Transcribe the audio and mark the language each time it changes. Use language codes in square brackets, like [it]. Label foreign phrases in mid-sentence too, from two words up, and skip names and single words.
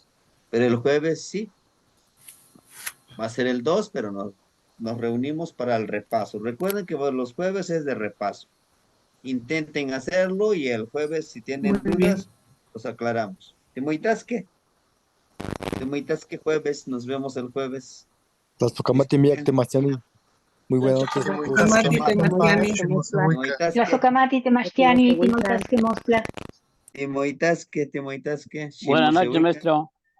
[es] Pero el jueves sí, va a ser el 2, pero nos reunimos para el repaso. Recuerden que los jueves es de repaso. Intenten hacerlo y el jueves, si tienen Muy bien. dudas, los aclaramos. ¿Timoitasque? Jueves, nos vemos el jueves. [nah] Tlaxcocamati miak temachtiani. [es] Muy buenas noches. [nah] Tlaxcocamati temachtiani. Tlaxcocamati temachtiani, timoitasque mostla. Timoitasque. [es] Buenas noches, maestro.